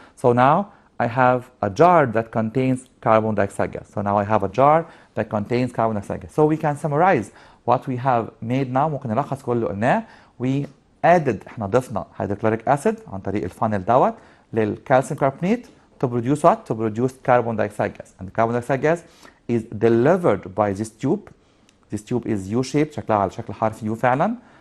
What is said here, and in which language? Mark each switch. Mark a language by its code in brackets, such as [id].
[en] So now I have a jar that contains carbon dioxide gas. So now I have a jar that contains carbon dioxide gas. So we can summarize what we have made now. [ar] ممكن نلخص كل اللي قلناه. [en] We added، [ar] احنا ضفنا hydrochloric acid عن طريق الفانل دوت للكالسيوم كاربونيت [en] to produce what? To produce carbon dioxide gas. And the carbon dioxide gas is delivered by this tube. This tube is U-shaped، [ar] شكلها على شكل حرف U فعلا.